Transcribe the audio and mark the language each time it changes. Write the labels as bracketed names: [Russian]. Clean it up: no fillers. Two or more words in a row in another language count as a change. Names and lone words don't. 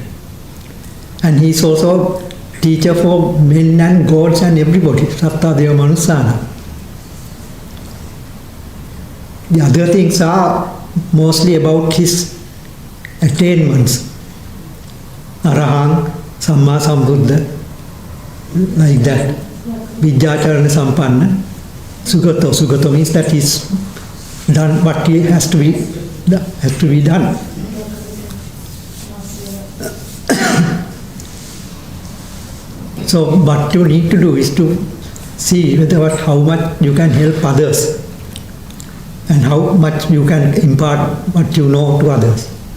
[English] And he is also teacher for men and gods and everybody, [Pali] Satta Deva Manusana. [English] The other things are mostly about his attainments. [Pali] Arahang, Samma Sambuddha, [English] like that. [Pali] Vijjacharana Sampanna. Sugato. [English] Sugato means that he's done what he has to be done. So what you need to do is to see how much you can help others and how much you can impart what you know to others.